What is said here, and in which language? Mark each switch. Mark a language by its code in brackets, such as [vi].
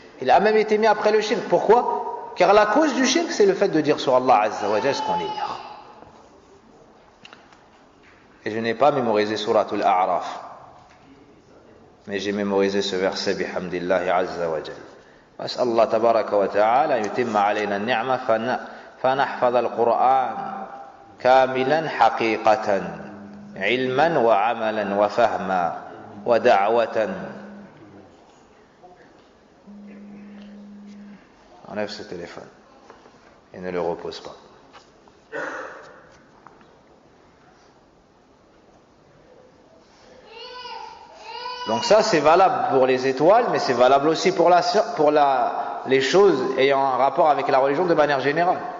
[fr] Il a même été mis après le shirk. Pourquoi? Car la cause du shirk, c'est le fait de dire sur Allah Azza wa Jalla ce qu'on ignore. Et je n'ai pas mémorisé Suratul A'raf, mais j'ai mémorisé ce verset bihamdillahi Azza wa Jalla. [ar] وأسأل الله تبارك وتعالى يتم علينا النعمة فنحفظ القرآن كاملا حقيقة علما وعملا وفهما ودعوة. [fr] Enlève ce téléphone et ne le repose pas. Donc ça c'est valable pour les étoiles, mais c'est valable aussi pour les choses ayant un rapport avec la religion de manière générale.